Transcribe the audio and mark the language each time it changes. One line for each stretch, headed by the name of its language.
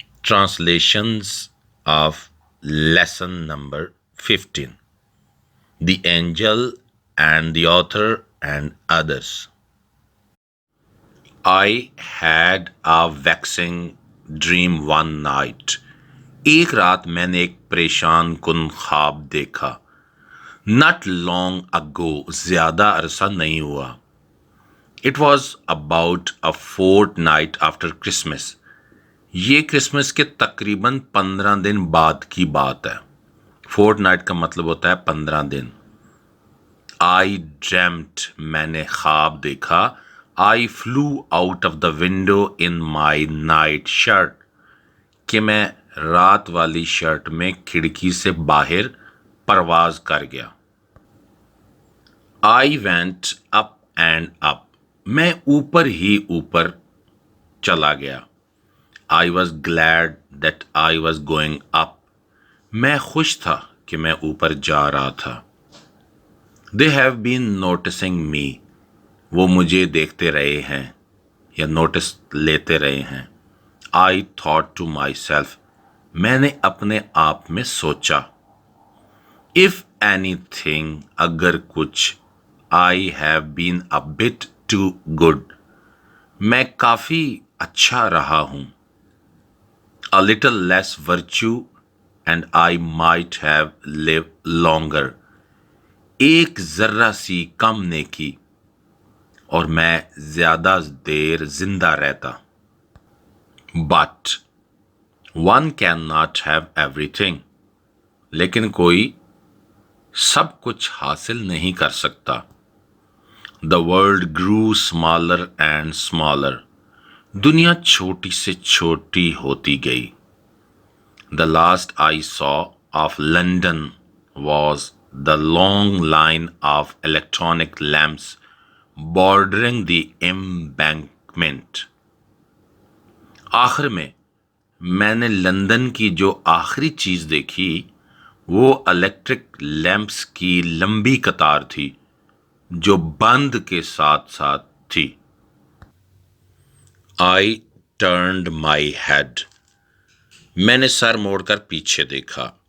English: Translations of lesson number 15. The angel and the author and others. I had a vexing dream one night.
Urdu: ایک رات میں نے ایک پریشان کن خواب دیکھا.
English: Not long ago,
Urdu: زیادہ عرصہ نہیں ہوا.
English: It was about a fortnight after Christmas.
Urdu: یہ کرسمس کے تقریباً 15 دن بعد کی بات ہے. فورٹ نائٹ کا مطلب ہوتا ہے 15 دن.
English: I dreamt,
Urdu: میں نے خواب دیکھا.
English: I flew out of the window in my night shirt,
Urdu: کہ میں رات والی شرٹ میں کھڑکی سے باہر پرواز کر گیا.
English: I went up and up,
Urdu: میں اوپر ہی اوپر چلا گیا.
English: I was glad that I was going up,
Urdu: میں خوش تھا کہ میں اوپر جا رہا تھا.
English: They have been noticing me,
Urdu: وہ مجھے دیکھتے رہے ہیں یا نوٹس لیتے رہے ہیں.
English: I thought to myself,
Urdu: میں نے اپنے آپ میں سوچا.
English: If anything,
Urdu: اگر کچھ.
English: I have been a bit too good,
Urdu: میں کافی اچھا رہا ہوں.
English: A little less virtue and I might have lived longer,
Urdu: ایک ذرہ سی کم نیکی اور میں زیادہ دیر زندہ رہتا.
English: But one cannot have everything,
Urdu: لیکن کوئی سب کچھ حاصل نہیں کر سکتا.
English: The world grew smaller and smaller,
Urdu: دنیا چھوٹی سے چھوٹی ہوتی گئی.
English: The last I saw of London was the long line of electronic lamps bordering the embankment.
Urdu: آخر میں نے لندن کی جو آخری چیز دیکھی وہ الیکٹرک لیمپس کی لمبی قطار تھی جو بند کے ساتھ ساتھ تھی.
English: I turned my head,
Urdu: میں نے سر موڑ کر پیچھے دیکھا.